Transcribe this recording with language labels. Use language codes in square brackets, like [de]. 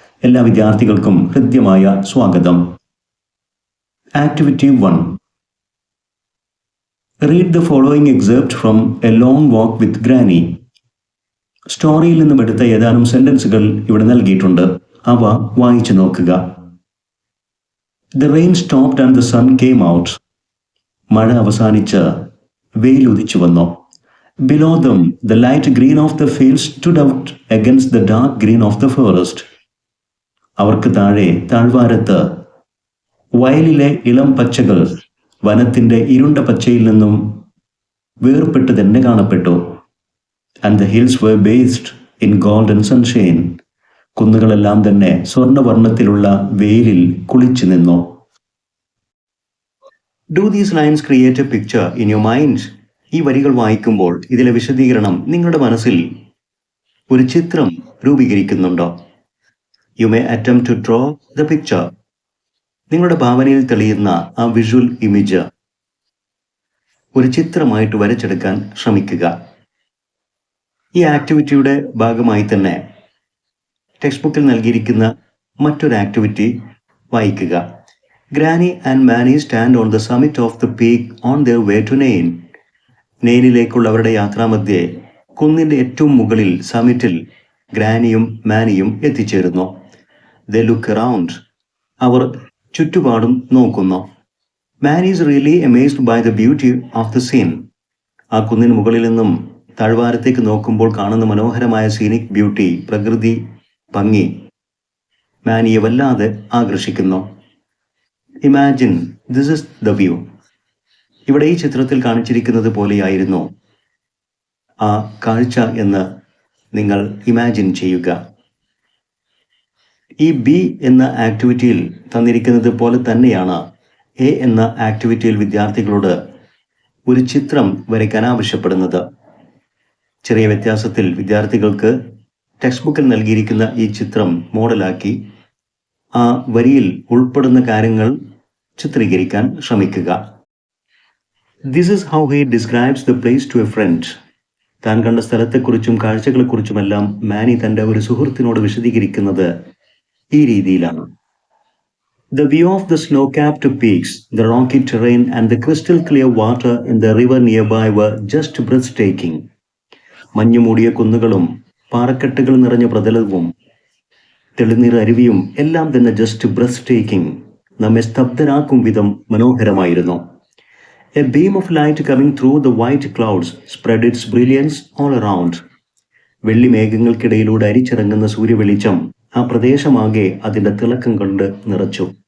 [ml] എല്ലാ വിദ്യാർത്ഥികൾക്കും ഹൃദ്യമായ സ്വാഗതം. Activity 1. [en] Read the following excerpt from a long walk with granny. [ml] സ്റ്റോറിയിൽ നിന്നും എടുത്ത ഏതാനും സെന്റൻസുകൾ ഇവിടെ നൽകിയിട്ടുണ്ട്. അവ വായിച്ചു നോക്കുക. [en] The rain stopped and the sun came out. [ml] മഴ അവസാനിച്ച് വെയിൽ ഉദിച്ചു വന്നു. [en] Below them, the light green of the field stood out against the dark green of the forest. [ml] അവർക്ക് താഴെ താഴ്വാരത്ത് വയലിലെ ഇളം പച്ചകൾ വനത്തിന്റെ ഇരുണ്ട പച്ചയിൽ നിന്നും വേർപെട്ട് തന്നെ കാണപ്പെട്ടു. [en] And the hills were bathed in golden sunshine. [ml] കുന്നുകളെല്ലാം തന്നെ സ്വർണ്ണവർണ്ണത്തിലുള്ള വെയിലിൽ കുളിച്ചു നിന്നു. [en] Do these lines create a picture in your mind? [ml] ഈ വരികൾ വായിക്കുമ്പോൾ ഇതിലെ വിശദീകരണം നിങ്ങളുടെ മനസ്സിൽ ഒരു ചിത്രം രൂപീകരിക്കുന്നുണ്ടോ? [en] You may attempt to draw the picture. [ml] നിങ്ങളുടെ ഭാവനയിൽ തെളിയുന്ന ആ വിഷ്വൽ ഇമേജ് ഒരു ചിത്രമായിട്ട് വരച്ചെടുക്കാൻ ശ്രമിക്കുക. ഈ ആക്ടിവിറ്റിയുടെ ഭാഗമായി തന്നെ ടെക്സ്റ്റ് ബുക്കിൽ നൽകിയിരിക്കുന്ന മറ്റൊരു ആക്ടിവിറ്റി വായിക്കുക. [en] Granny and Manny stand on the summit of the peak on their way to Nain. [ml] നെയിനിലേക്കുള്ള അവരുടെ യാത്രാമധ്യേ കുന്നിന്റെ ഏറ്റവും മുകളിൽ സമിറ്റിൽ ഗ്രാനിയും മാനിയും എത്തിച്ചേരുന്നു. [en] They look around. [ml] അവർ ചുറ്റുപാടും നോക്കുന്നു. [en] Man is really amazed by the beauty of the scene. [ml] ആ കുന്നിന് മുകളിൽ നിന്നും താഴ്വാരത്തേക്ക് നോക്കുമ്പോൾ കാണുന്ന മനോഹരമായ സീനിക് ബ്യൂട്ടി, പ്രകൃതി ഭംഗി മാനിയെ വല്ലാതെ ആകർഷിക്കുന്നു. [en] Imagine this is the view. [ml] ഇവിടെ ഈ ചിത്രത്തിൽ കാണിച്ചിരിക്കുന്നത് പോലെയായിരുന്നു ആ കാഴ്ച എന്ന് നിങ്ങൾ ഇമാജിൻ ചെയ്യുക. ഈ ബി എന്ന ആക്ടിവിറ്റിയിൽ തന്നിരിക്കുന്നത് പോലെ തന്നെയാണ് എ എന്ന ആക്ടിവിറ്റിയിൽ വിദ്യാർത്ഥികളോട് ഒരു ചിത്രം വരയ്ക്കാൻ ആവശ്യപ്പെടുന്നത്. ചെറിയ വ്യത്യാസത്തിൽ വിദ്യാർത്ഥികൾക്ക് ടെക്സ്റ്റ് ബുക്കിൽ നൽകിയിരിക്കുന്ന ഈ ചിത്രം മോഡലാക്കി ആ വരിയിൽ ഉൾപ്പെടുന്ന കാര്യങ്ങൾ ചിത്രീകരിക്കാൻ ശ്രമിക്കുക. [en] This is how he describes the place to a friend. [ml] താൻ കണ്ട സ്ഥലത്തെക്കുറിച്ചും കാഴ്ചകളെക്കുറിച്ചുമെല്ലാം മാനി തൻ്റെ ഒരു സുഹൃത്തിനോട് വിശദീകരിക്കുന്നത് ഈ രീതിയിലാണ്. [en] The view of the snow-capped peaks, the rocky terrain and the crystal clear water in the river nearby were just breathtaking. [ml] മഞ്ഞുമൂടിയ കുന്നുകളും പാറക്കെട്ടുകൾ നിറഞ്ഞ പ്രതലവും തെളിനീർ അരുവിയും എല്ലാം തന്നെ ജസ്റ്റ് breathtaking, നമ്മെ സ്തബ്ധരാക്കും വിധം മനോഹരമായിരുന്നു. [en] A beam of light coming through the white clouds spread its brilliance all around. [ml] വെള്ളി മേഘങ്ങൾക്കിടയിലൂടെ അരിച്ചിറങ്ങുന്ന സൂര്യവെളിച്ചം ആ പ്രദേശമാകെ അതിൻ്റെ തിളക്കം കൊണ്ട് നിറച്ചു.